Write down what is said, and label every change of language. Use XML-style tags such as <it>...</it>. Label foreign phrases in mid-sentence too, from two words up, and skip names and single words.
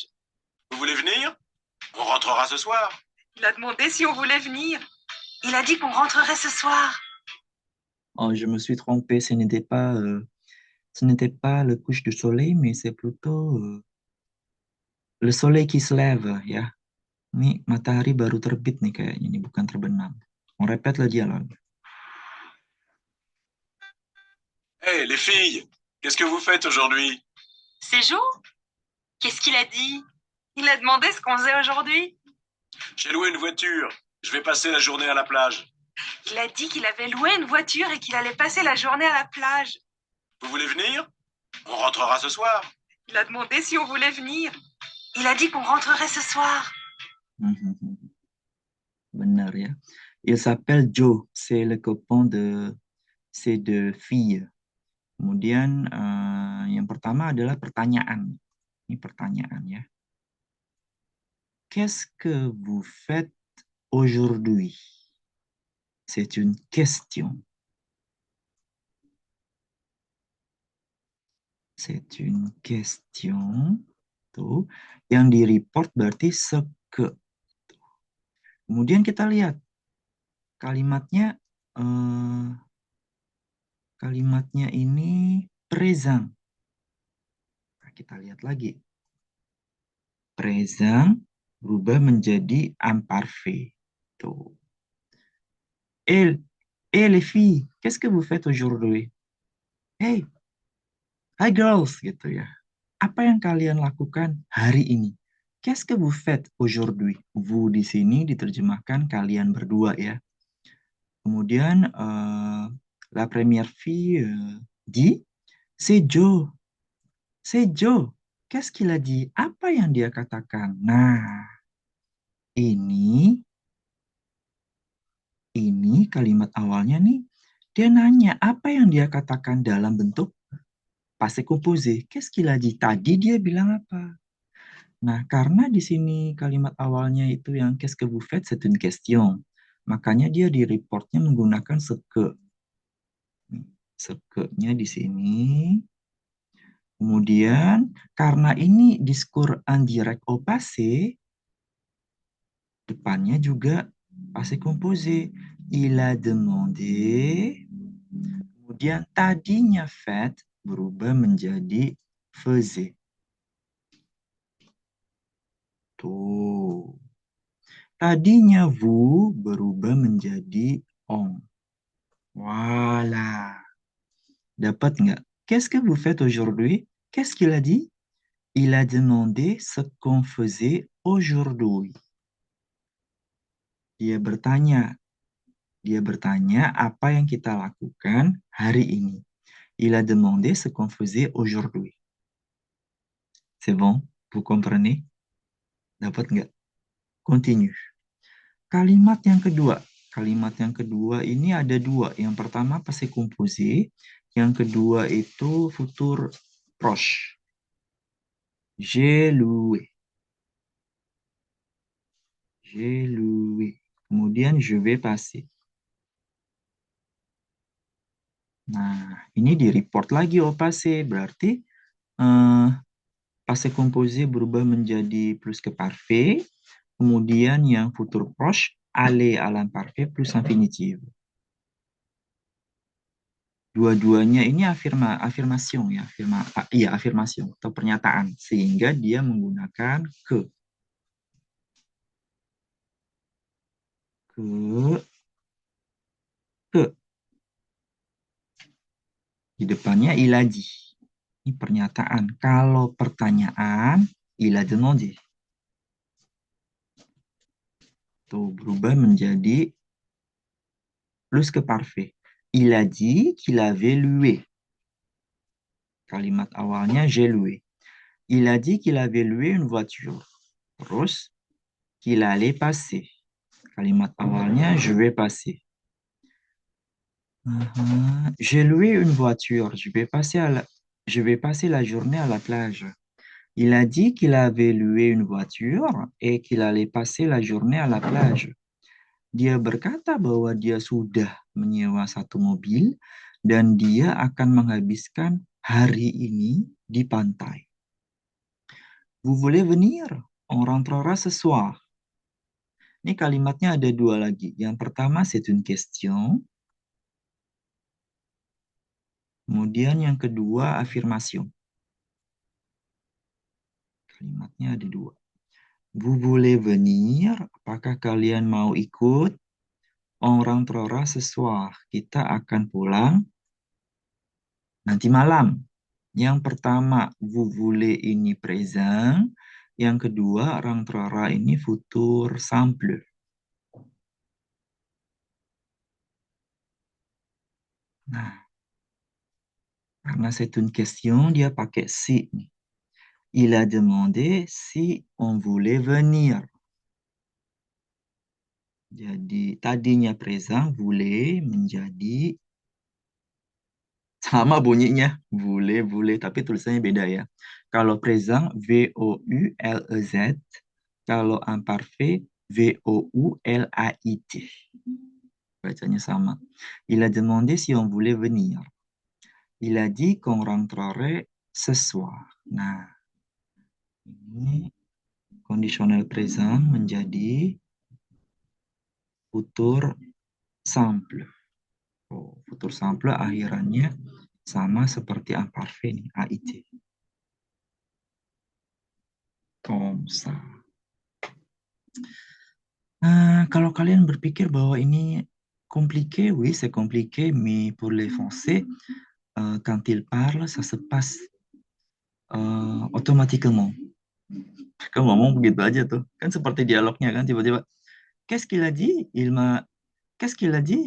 <fr>Vous voulez venir? On rentrera ce soir. Il a demandé si on voulait venir. Il a dit qu'on rentrerait ce soir. Oh, je me suis trompé, ce n'était pas le couche du soleil, mais c'est plutôt le soleil qui se lève,</fr> <id>ya. Ini matahari baru terbit nih kayaknya, ini bukan terbenam.</id> <fr>On répète le dialogue. Hé, les filles, qu'est-ce que vous faites aujourd'hui? C'est Jo? Qu'est-ce qu'il a dit? Il a demandé ce qu'on faisait aujourd'hui. J'ai loué une voiture. Je vais passer la journée à la plage. Il a dit qu'il avait loué une voiture et qu'il allait passer la journée à la plage. Vous voulez venir? On rentrera ce soir. Il a demandé si on voulait venir. Il a dit qu'on rentrerait ce soir.</fr> <id>Benar ya.</id> <fr>Il s'appelle Joe, c'est le copain de ces deux filles.</fr> <id>Kemudian yang pertama adalah pertanyaan. Ini pertanyaan ya.</id> <fr>Qu'est-ce que vous faites aujourd'hui? C'est une question. C'est une question.</fr> <id>Tuh. Yang di-report berarti</id> <fr>ce que.</fr> <id>Kemudian kita lihat kalimatnya ini présent. Nah, kita lihat lagi. Présent berubah menjadi imparfait. Tuh.</id> <fr>Et les filles, qu'est-ce que vous faites aujourd'hui?</fr> <en>Hey, hi girls,</en> <id>gitu ya. Apa yang kalian lakukan hari ini?</id> <fr>Qu'est-ce que vous faites aujourd'hui?</fr> <id>Vous di sini diterjemahkan kalian berdua ya. Kemudian</id> <fr>la première fille dit, c'est Joe. C'est Joe. Qu'est-ce qu'il a dit?</fr> <id>Apa yang dia katakan? Nah, ini kalimat awalnya nih, dia nanya apa yang dia katakan dalam bentuk</id> <fr>passé composé. Qu'est-ce qu'il a dit?</fr> <id>Tadi dia bilang apa? Nah, karena di sini kalimat awalnya itu yang</id> <fr>qu'est-ce que vous faites, c'est une question.</fr> <id>Makanya dia di reportnya menggunakan</id> <fr>ce que. Ce que-</fr> <id>nya di sini. Kemudian, karena ini</id> <fr>discours indirect au passé,</fr> <id>depannya juga</id> <fr>passé composé. Il a demandé.</fr> <id>Kemudian tadinya fait berubah menjadi faisait. Tuh. Tadinya vous berubah menjadi on.</id> <fr>Voilà.</fr> <id>Dapat nggak?</id> <fr>Qu'est-ce que vous faites aujourd'hui? Qu'est-ce qu'il a dit? Il a demandé ce qu'on faisait aujourd'hui.</fr> <id>Dia bertanya apa yang kita lakukan hari ini.</id> <fr>Il a demandé ce qu'on faisait aujourd'hui. C'est bon? Vous comprenez?</fr> <id>Dapat nggak? Continue. Kalimat yang kedua. Kalimat yang kedua ini ada dua. Yang pertama</id> <fr>passé composé.</fr> <id>Yang kedua itu</id> <fr>futur proche. J'ai loué. J'ai loué. Kemudian je vais passer.</fr> <id>Nah, ini di report lagi</id> <fr>au passé.</fr> <id>Berarti</id> <fr>passé composé</fr> <id>berubah menjadi</id> <fr>plus ke parfait.</fr> <id>Kemudian yang</id> <fr>futur proche, aller à l'imparfait plus infinitive.</fr> <id>Dua-duanya ini afirmasi ya, afirmasi atau pernyataan, sehingga dia menggunakan ke. Di depannya</id> <fr>il a dit.</fr> <id>Ini pernyataan. Kalau pertanyaan,</id> <fr>il a demandé.</fr> <id>Tuh, berubah menjadi</id> <fr>plus ke parfait. Il a dit qu'il avait loué.</fr> <id>Kalimat awalnya</id> <fr>j'ai loué. Il a dit qu'il avait loué une voiture. Terus, qu'il allait passer.</fr> <id>Kalimat awalnya</id> <fr>je vais passer. J'ai loué une voiture. Je vais passer la journée à la plage. Il a dit qu'il avait loué une voiture et qu'il allait passer la journée à la plage.</fr> <id>Dia berkata bahwa dia sudah menyewa satu mobil dan dia akan menghabiskan hari ini di pantai.</id> <fr>Vous voulez venir? On rentrera ce soir.</fr> <id>Ini kalimatnya ada dua lagi. Yang pertama,</id> <fr>c'est une question.</fr> <id>Kemudian yang kedua, affirmation. Kalimatnya ada dua.</id> <fr>Vous voulez venir?</fr> <id>Apakah kalian mau ikut?</id> <fr>On rentrera ce soir.</fr> <id>Kita akan pulang nanti malam. Yang pertama,</id> <fr>vous voulez</fr> <id>ini present. Yang kedua, rentrera ini</id> <fr>futur simple.</fr> <id>Nah, karena</id> <fr>c'est une question,</fr> <id>dia pakai si.</id> <fr>Il a demandé si on voulait venir.</fr> <id>Jadi, tadinya present, voulait menjadi sama bunyinya, voulait, tapi tulisannya beda ya. Kalau present, V-O-U-L-E-Z. Kalau imparfait, V-O-U-L-A-I-T. Bacanya sama.</id> <fr>Il a demandé si on voulait venir. Il a dit qu'on rentrerait ce soir.</fr> <id>Nah, ini conditional present menjadi</id> <fr>futur simple.</fr> <id>Oh,</id> <fr>futur simple</fr> <id>akhirannya sama seperti imparfait nih, AIT.</id> <fr>Comme ça.</fr> <id>Kalau kalian berpikir bahwa ini</id> <fr>compliqué, oui, c'est compliqué, mais pour les Français, quand ils parlent, ça se passe automatiquement.</fr> <id>Kamu ngomong begitu aja tuh. Kan seperti dialognya kan, tiba-tiba,</id> <fr>qu'est-ce qu'il a dit? Qu'est-ce qu'il a dit?</fr>